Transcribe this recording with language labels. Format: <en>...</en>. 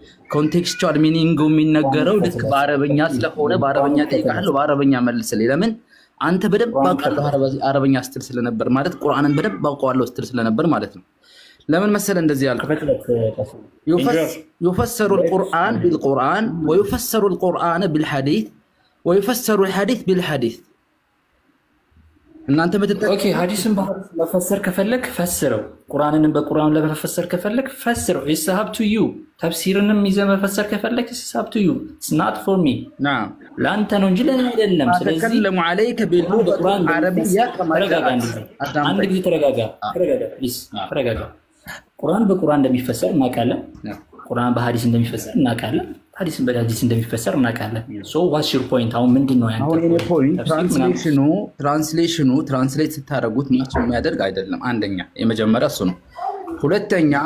<am>ኮንቴክስቹዋል ሚኒንጉ የሚነገረው ልክ በአረበኛ ስለሆነ በአረበኛ ጠይቃለሁ፣ በአረበኛ መልስልኝ። ለምን አንተ በደንብ አውቃለሁ አረበኛ ስትል ስለነበር ማለት ቁርአንን በደንብ አውቀዋለሁ ስትል ስለነበር ማለት ነው። ለምን መሰለ እንደዚህ ያልኩ</am> <ar>يفسر القرآن بالقرآن ويفسر القرآن بالحديث ويفسر الحديث بالحديث</ar> <am>እናንተ ኦኬ ሐዲስን በፈሰር ከፈለክ ፈስረው፣ ቁርአንን በቁርአን ለመፈሰር ከፈለክ ፈስረው።</am> <en>it's up to you።</en> <am>ተፍሲርንም ይዘህ መፈሰር ከፈለክ it's up to you.</am> <en>it's not for me።</en> <ar>نعم</ar> <am>ለአንተ ነው እንጂ ለኔ አይደለም። ስለዚህ</am> <ar>ተከለሙ عليك باللغة العربية</ar> <am>አንድ ጊዜ ተረጋጋ ፕሊዝ ተረጋጋ። ቁርአን በቁርአን እንደሚፈሰር እናውቃለን። ቁርአን በሐዲስ እንደሚፈሰር እናውቃለን። ሐዲስን በሐዲስ እንደሚፈሰር እናውቃለን።</am> <en>ሶ ዋትስ ዩር ፖይንት?</en> <am>አሁን ምንድነው ያንተ</am> <en>ፖይንት?</en> <am>ትራንስሌሽኑ ትራንስሌት ስታደርጉት ማች የሚያደርግ አይደለም። አንደኛ የመጀመሪያ እሱ ነው። ሁለተኛ</am>